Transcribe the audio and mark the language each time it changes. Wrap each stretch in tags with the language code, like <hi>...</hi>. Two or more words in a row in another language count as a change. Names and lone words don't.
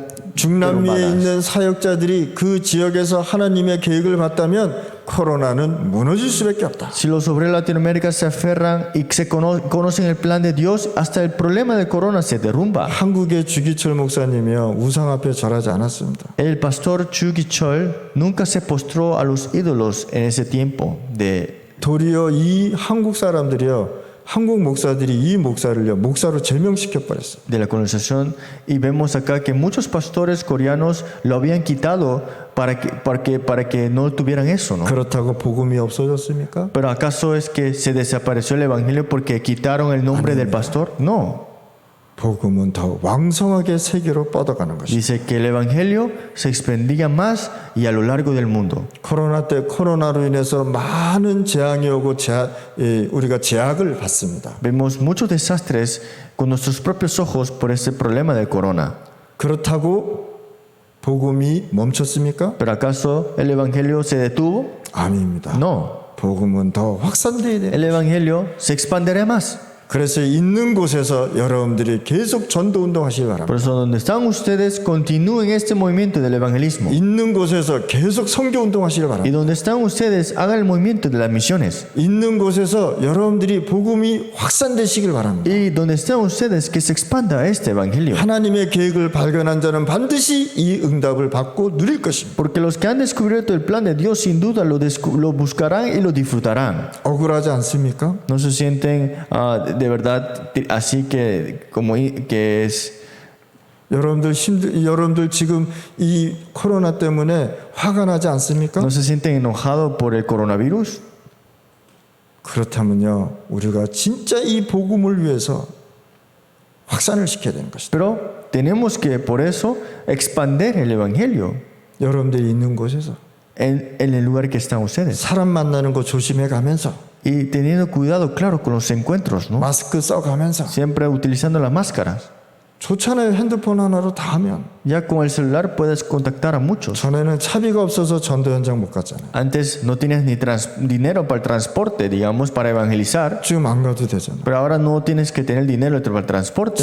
<ko>중남미에 derrumbadas. 있는 사역자들이 그 지역에서 하나님의 계획을 봤다면 코로나는 무너질 수밖에 없다.</ko> <es>Si los obreros de Latinoamérica se aferran y se conocen el plan de Dios, hasta el problema del corona se derrumba.</es> <ko>한국의 주기철 목사님이요 우상 앞에 절하지 않았습니다.</ko> <es>El pastor Chu Gi-chol nunca se postró a los ídolos en ese tiempo.</es> <ko>도리어 이 한국 사람들이요 한국 목사들이 이 목사를요 목사로 제명시켜 버렸어요.</ko> <es>De la colonización, y vemos acá que muchos pastores coreanos lo habían quitado para que no tuvieran eso, ¿no?</es> <ko>그렇다고 복음이 없어졌습니까?</ko> <es>Pero ¿acaso es que se desapareció el evangelio porque quitaron el nombre del pastor? No.</es> <ko>복음은 더 왕성하게 세계로 뻗어가는 것입니다.</ko> <es>Dice que el evangelio se expandía más y a lo largo del mundo.</es> <ko>코로나 때 코로나로 인해서 많은 재앙이 오고 우리가 제약을 받습니다.</ko> <es>Vemos muchos desastres con nuestros propios ojos por ese problema del corona.</es> <ko>그렇다고 복음이 멈췄습니까?</ko> <es>¿Pero acaso el evangelio se detuvo?</es> <ko>아닙니다.</ko> <es>No.</es> <ko>복음은 더 확산돼야 돼요.</ko> <es>El evangelio se expandirá más.</es> <ko>그래서 있는 곳에서 여러분들이 계속 전도 운동하시기 Por 바랍니다.</ko> <es>eso donde están ustedes, continúen este movimiento del evangelismo.</es> <ko>있는 곳에서 계속 선교 운동하시기 Y 바랍니다.</ko> <es>donde están ustedes, hagan el movimiento de las misiones.</es> <ko>있는 곳에서 여러분들이 복음이 확산되시길 바랍니다.</ko> <es>Y donde están ustedes, que se expanda este evangelio.</es> <ko>하나님의 계획을 발견한 자는 반드시 이 응답을 받고 누릴 것입니다.</ko> <es>Porque los que han descubierto el plan de Dios, sin duda lo buscarán y lo disfrutarán.</es> <ko>억울하지 않습니까?</ko> <es>No se sienten de verdad así que es.</es> <ko>여러분들 지금 이 코로나 때문에 화가 나지 않습니까?</ko> <es>No se sienten enojados por el coronavirus.</es> <ko>그렇다면요, 우리가 진짜 이 복음을 위해서 확산을 시켜야 되는 것이다.</ko> <es>Pero tenemos que por eso expandir el evangelio</es> <ko>여러분들이 있는 곳에서</ko> <es>en el lugar que están ustedes.</es> <ko>사람 만나는 거 조심해 가면서</ko> <es>Y teniendo cuidado, claro, con los encuentros, ¿no?</es> <ko>마스크 써가면서</ko> <es>Siempre utilizando las máscaras.</es> <ko>좋잖아요. 핸드폰 하나로 다 하면.</ko> <es>Ya con el celular puedes contactar a muchos.</es> <ko>전에는 차비가 없어서 전도 현장 못 갔잖아요.</ko> <es>Antes no tienes ni dinero para el transporte, digamos, para evangelizar.</es> <ko>지금 안 가도 되잖아요.</ko> <es>Pero ahora no tienes que tener dinero para el transporte.</es>